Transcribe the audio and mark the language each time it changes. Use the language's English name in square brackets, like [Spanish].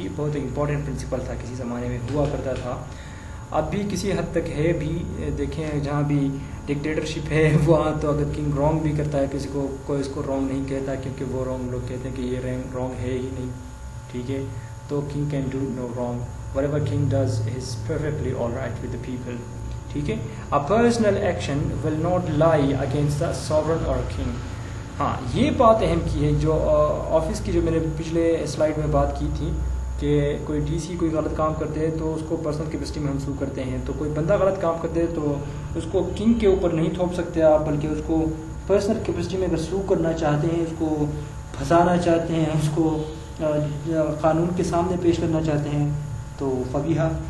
[Urdu] یہ بہت important principle تھا، کسی زمانے میں ہوا کرتا تھا، اب بھی کسی حد تک ہے بھی. دیکھیں جہاں بھی ڈکٹیٹرشپ ہے وہاں تو اگر کنگ رانگ بھی کرتا ہے کسی کو، کوئی اس کو رانگ نہیں کہتا، کیونکہ وہ رانگ لوگ کہتے ہیں کہ یہ رانگ ہے ہی نہیں. [English] ٹھیک ہے، تو king can do no wrong. whatever king does is perfectly all right with the people. [Urdu] ٹھیک ہے، [English] a personal action will not lie against the sovereign or king. [Urdu] ہاں یہ بات اہم کی ہے، جو آفس کی جو میں نے پچھلے سلائیڈ میں بات کی تھی کہ کوئی ڈی سی کوئی غلط کام کرتے ہیں تو اس کو پرسنل کیپیسٹی میں ہم سو کرتے ہیں. تو کوئی بندہ غلط کام کرتے ہیں تو اس کو کنگ کے اوپر نہیں تھوپ سکتے آپ، بلکہ اس کو پرسنل کیپیسٹی میں اگر سو کرنا چاہتے ہیں، اس کو پھنسانا چاہتے ہیں، اس کو قانون کے سامنے پیش کرنا چاہتے ہیں تو فبیہا.